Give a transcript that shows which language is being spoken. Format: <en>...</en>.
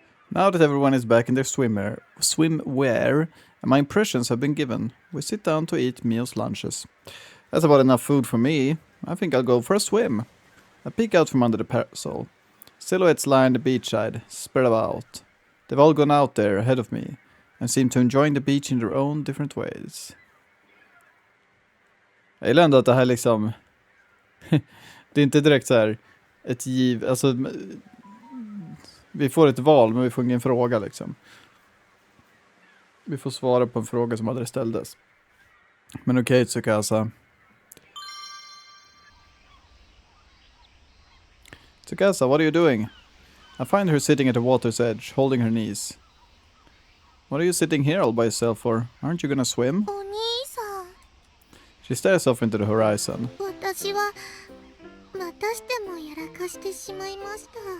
<en>Now that everyone is back in their swimwear, and my impressions have been given, we sit down to eat meals lunches. That's about enough food for me. I think I'll go for a swim. I peek out from under the parasol. Silhouettes line the beachside, spread about. They've all gone out there ahead of me, and seem to enjoy the beach in their own different ways.</en> <sv>Jag gillar ändå att det här liksom... det är inte direkt så här ett giv... Alltså... Vi får ett val, men vi får ingen fråga liksom. Vi får svara på en fråga som aldrig ställdes. Men okej, Tsukasa.</sv> <en>Tsukasa, what are you doing? I find her sitting at the water's edge, holding her knees. What are you sitting here all by yourself for? Aren't you gonna swim?</en> <ja>お兄さん。</ja> <en>She stares off into the horizon.</en> <ja>私はまたしてもやらかしてしまいました。</ja>